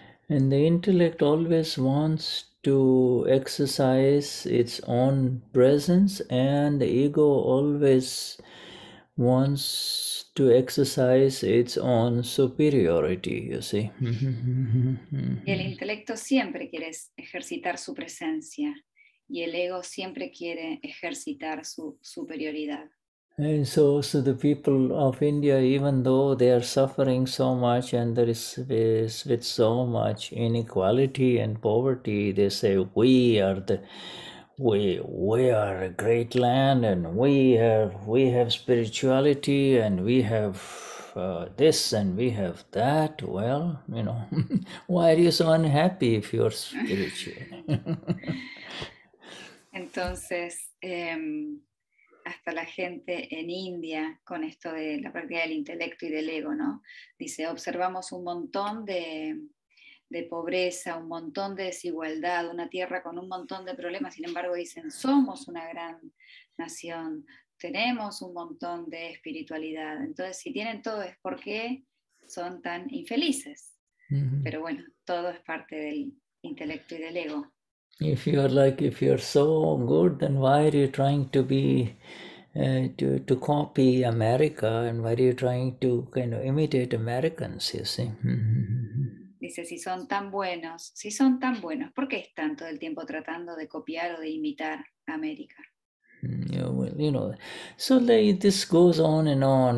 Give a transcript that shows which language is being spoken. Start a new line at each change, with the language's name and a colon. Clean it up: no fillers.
English: And the intellect always wants to exercise its own presence, and the ego always wants to exercise its own superiority, you see.
Spanish: Y el intelecto siempre quiere ejercitar su presencia, y el ego siempre quiere ejercitar su superioridad.
English: And so the people of India, even though they are suffering so much and there is with so much inequality and poverty, they say we are a great land, and we have spirituality, and we have this and we have that. Well, why are you so unhappy if you're spiritual?
Spanish: Entonces, hasta la gente en India, con esto de la práctica del intelecto y del ego, ¿no? Dice, observamos un montón de pobreza, un montón de desigualdad, una tierra con un montón de problemas, sin embargo dicen, somos una gran nación, tenemos un montón de espiritualidad. Entonces, si tienen todo es porque son tan infelices. Pero bueno, todo es parte del intelecto y del ego.
English: If you're so good, then why are you trying to be to copy America, and why are you trying to kind of imitate Americans? You see.
Spanish: Dice, si son tan buenos, ¿por qué están todo el tiempo tratando de copiar o de imitar a América?
English: Yeah, well, so this goes on and on.